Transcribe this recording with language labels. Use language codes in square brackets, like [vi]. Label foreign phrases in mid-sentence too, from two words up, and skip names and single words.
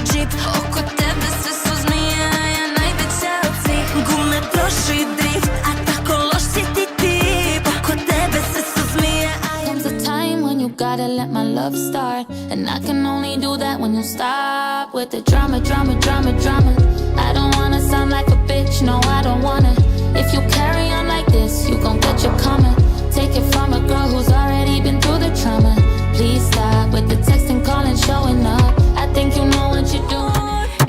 [sr] džip oko tebe sve su zmije a ja najveća od svih gume troši drift a tako loš si ti tip oko tebe sve su zmije [en] Comes a time when you gotta let my love start and I can only do that when you stop with the drama, drama, drama, drama I don't wanna sound like a bitch, no I don't wanna If you carry on like this, you gon' get your karma Take it from a girl who's already been through the trauma Please stop with the texting, calling, showing up I think you know what you're doing